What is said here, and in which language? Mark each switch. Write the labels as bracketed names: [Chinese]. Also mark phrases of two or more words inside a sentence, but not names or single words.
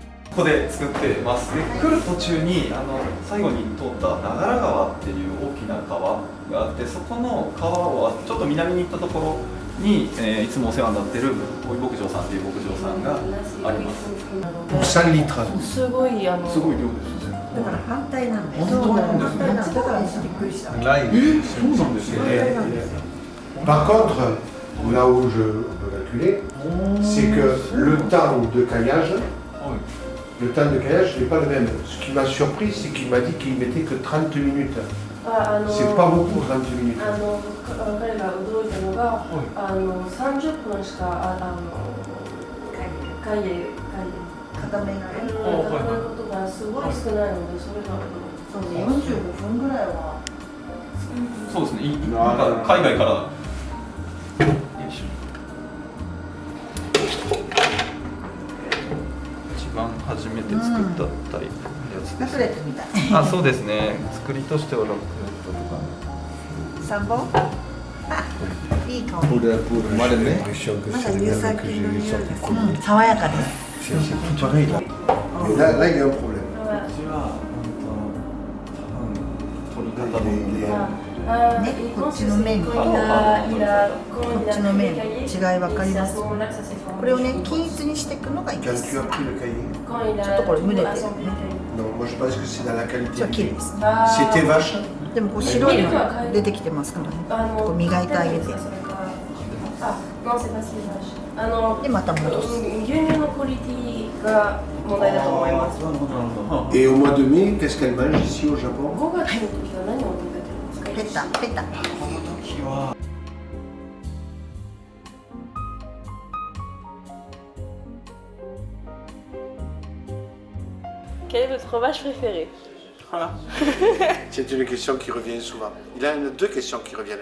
[Japanese] ここで作ってます。で来る途中に最後に通った長良川っていう大きな川があって、そこの川をちょっと南に行ったところに、いつもお世話になってる大井牧場さんっていう牧場さんがあります。 3リットル。すごい量ですね。だから反対なんです。本当なんですね。だからびっくりした。そうなんですよね。 [French] Par contre, là où je veux calculer, c'est que le temps de caillage, le temps de caillage n'est pas le même. Ce qui m'a surpris, c'est qu'il m'a dit qu'il mettait que 30 minutes. C'est pas beaucoup 30 minutes. [Japanese] 彼が驚いたのが、30分しか固めることがすごい少ないので、それが45分ぐらいは。そうですね。なんか海外から。一番初めて作ったタイプのやつです。ラクレットみたい。あ、そうですね。作りとしてはラクレットとか。 3本？あ、いい香り。 [French] Moi, j'ai l'impression que c'est le même que j'ai sorti. [Japanese] 爽やかです。 [French] C'est pareil là. Mais là, il y a un problème. [Japanese] 取り方のね、こっちの面とこっちの面、違い分かります？これをね、均一にしていくのがいいです。ちょっとこれ蒸れてるね。 [French] Non, moi je pense que c'est dans la qualité. [Japanese] じゃあ綺麗ですね。 [French] C'était vache. [Japanese] でもこう白いの出てきてますからね。こう磨いてあげて。でまた戻す。牛乳のクオリティが問題だと思います。 [French] Et au mois de mai, qu'est-ce qu'elle mange ici au Japon? [Japanese] 5 月の時は何を食べてるんですか？ペタペタ。 [French] Quel est votre fromage préféré? Voilà. C'est une question qui revient souvent. Il y a deux questions qui reviennent.